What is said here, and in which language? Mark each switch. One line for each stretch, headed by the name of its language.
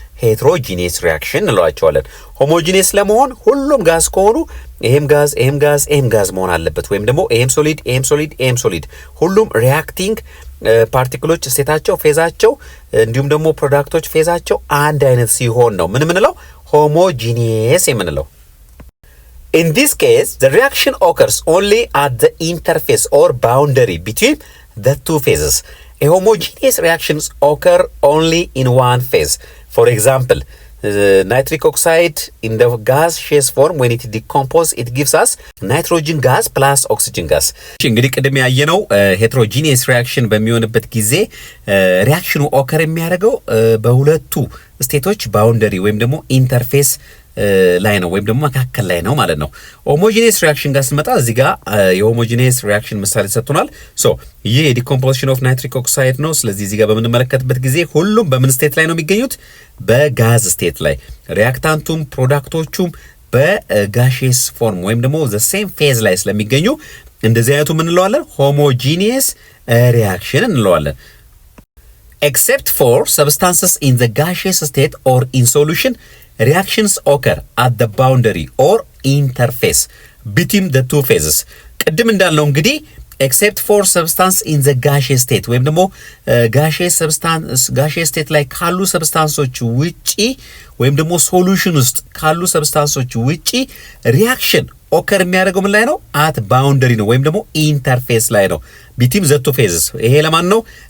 Amharic: ሄትሮጂኒየስ ሪያክሽን እንለዋቸዋለን። ሆሞጂኒየስ ለመሆን ሁሉም ጋዝ ከሆኑ ይሄም ጋዝ ይሄም ጋዝ ይሄም ጋዝ መሆን አለበት። ወይም ደግሞ ይሄም ሶሊድ ይሄም ሶሊድ ይሄም ሶሊድ ሁሉም ሪያክቲንግ ፓርቲክሎች ስቴታቸው ፌዛቸው እንዲሁም ደግሞ ፕሮዳክቶች ፌዛቸው አንድ አይነት ሲሆን ነው ምን ምንለው ሆሞጂኒየስ የምንለው።
English: In this case, the reaction occurs only at the interface or boundary between the two phases. A homogeneous reactions occur only in one phase. For example, nitric oxide in the gaseous form when it decomposes it gives us nitrogen gas plus oxygen gas.
Amharic: እንግዲህ ቅድም ያየነው ሄትሮጂኒየስ ሪያክሽን በሚሆንበት ጊዜ ሪያክሽኑ ኦከር የሚያደርገው በሁለቱ ስቴቶች ባውንደሪ ወይም ደግሞ ኢንተርፌስ ላይ ነው ወይም ደግሞ መካከል ላይ ነው ማለት ነው። ሆሞጂኒየስ ሪያክሽን ጋር ስንመጣ እዚህ ጋር የሆሞጂኒየስ ሪያክሽን ምሳሌ ሰጥቶናል። ይህ የዲኮምፖዚሽን ኦፍ ናይትሪክ ኦክሳይድ ነው። ስለዚህ እዚህ ጋር በምንመለከትበት ጊዜ ሁሉም በምን ስቴት ላይ ነው የሚገኙት? በጋዝ ስቴት ላይ። ሪያክታንቱም ፕሮዳክቶቹም በጋሼስ ፎርም ወይም ደግሞ ዘ ሴም ፌዝ ላይ ስለሚገኙ እንደዚህ አይነቱ ምን እንለዋለን? ሆሞጂኒየስ ሪያክሽን እንለዋለን።
English: Except for substances in the gaseous state or in solution, reactions occur at the boundary or interface between the two phases.
Amharic: ቅድም እንዳልነው እንግዲህ
English: except for substance in the gaseous state
Amharic: ወይም ደግሞ
English: gaseous state
Amharic: ላይ ካሉ ሰብስታንሶች ውጪ ወይም ደግሞ ሶሉሽን ውስጥ ካሉ ሰብስታንሶች ውጪ ሪያክሽን ኦከር የሚያደርገው ምን ላይ ነው?
English: at boundary
Amharic: ነው ወይም ደግሞ ኢንተርፌስ ላይ ነው
English: between the two phases።
Amharic: ይሄ ለማን ነው?